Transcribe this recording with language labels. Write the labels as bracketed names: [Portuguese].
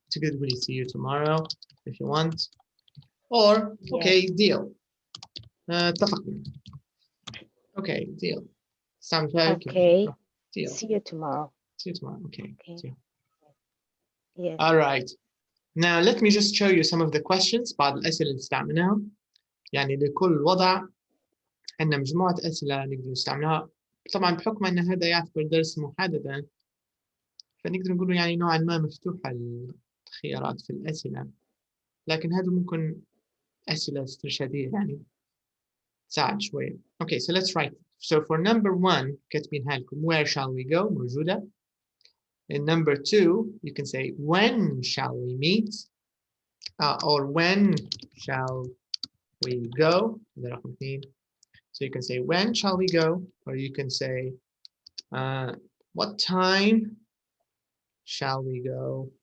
[Arabic] تقدر [English] see you tomorrow if you want, or okay, deal. [Arabic] اتفقنا. [English] Okay, deal. Sounds like okay. Deal. See you tomorrow. See you tomorrow. Okay. Deal. Yes. All right. Now let me just show you some of the questions. [Arabic] بعض الأسئلة اللي استعملناها. يعني لكل وضع عندنا مجموعة أسئلة نقدر نستعملها طبعا بحكم أن هذا يعتبر درس محددا فنقدر نقول يعني نوعا ما مفتوحة الخيارات في الأسئلة، لكن هذا ممكن أسئلة استرشادية يعني تساعد شوية. [English] Okay, so let's write. So for number 1 [Arabic] كاتبينها لكم [English] where shall we go [Arabic] موجودة. [English] In number 2 you can say when shall we meet or when shall we go. [Arabic] هذا رقم 2. [English] So you can say when shall we go, or you can say what time shall we go.